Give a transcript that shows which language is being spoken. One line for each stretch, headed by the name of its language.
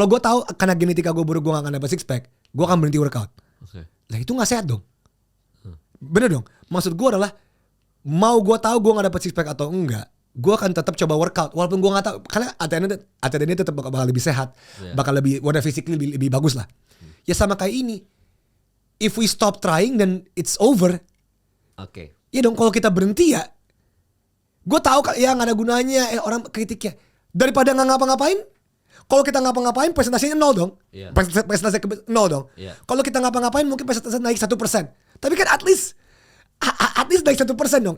Indonesian: Kalau gue tahu karena genetika gue buruk, gue gak akan dapat six pack, gue akan berhenti workout. Lah itu gak sehat dong. Bener dong. Maksud gue adalah mau gue tahu gue gak dapat six pack atau enggak, gue akan tetap coba workout walaupun gue gak tahu, karena ATN tetap bakal lebih sehat, bakal lebih physically lebih bagus lah. Ya sama kayak ini.
English: If we stop trying, then it's over. Oke.
Indonesian: Iya dong, kalau kita berhenti ya, gue tahu ya nggak ada gunanya. Orang kritik ya, daripada nggak ngapa-ngapain. Kalau kita ngapa-ngapain, presentasinya 0 dong. Yeah. Presentasi 0 dong. Yeah. Kalau kita ngapa-ngapain, mungkin presentasi naik 1%. Tapi kan
English: at least
Indonesian: naik 1% dong.